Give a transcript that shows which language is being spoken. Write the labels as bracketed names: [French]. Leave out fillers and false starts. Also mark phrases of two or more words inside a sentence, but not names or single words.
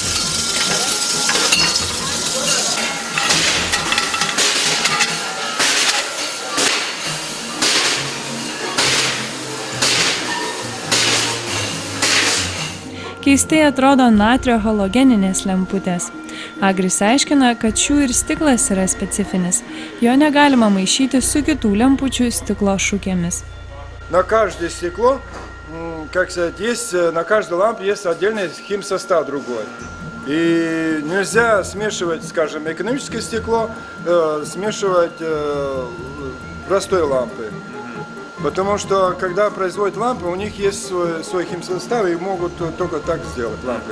[Lithuanian] Keistai atrodo natrio halogeninės lemputės. Agris aiškina, kad šių ir stiklas yra specifinis. Jo negalima maišyti su kitų lempučių stiklo šukėmis. [Russian] На каждое стекло, как сказать, есть, на каждой лампе есть отдельный химсостав другой. И нельзя смешивать, скажем, экономическое стекло, смешивать простой лампой. Потому что, когда производят лампы, у них есть свой химсостав и могут только так сделать лампы.